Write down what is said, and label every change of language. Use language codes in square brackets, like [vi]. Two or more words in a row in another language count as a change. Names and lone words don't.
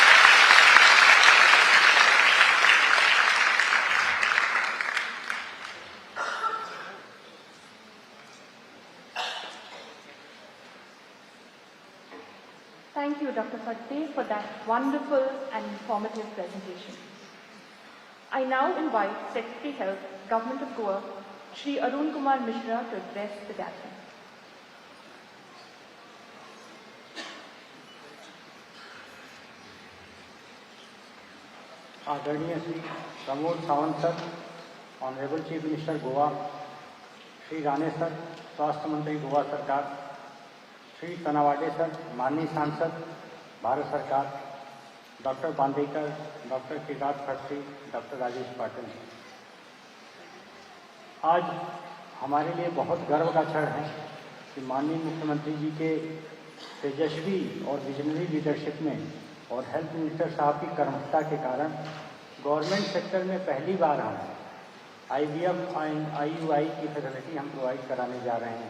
[en] Thank you, Dr. Fatte, for that wonderful and informative presentation. I now invite Secretary Health, Government of Goa, Shri Arun Kumar Mishra, to address the gathering. [hi] आदरणीय श्री प्रमोद सावंत सर, [en] Honorable Chief Minister [hi] गोवा, श्री राणे सर, स्वास्थ्य मंत्री गोवा सरकार, श्री तनावाडे सर, माननीय सांसद भारत सरकार, डॉक्टर बांदेकर, डॉक्टर किरात खत्री, डॉक्टर राजेश पाटिल। आज हमारे लिए बहुत गर्व का क्षण है कि माननीय मुख्यमंत्री जी के तेजस्वी और [en] visionary leadership [hi] में और [en] health minister [hi] साहब की कर्मठता के कारण [en] government sector [hi] में पहली बार हम [en] IVF and IUI [hi] की फैसिलिटी हम प्रोवाइड कराने जा रहे हैं।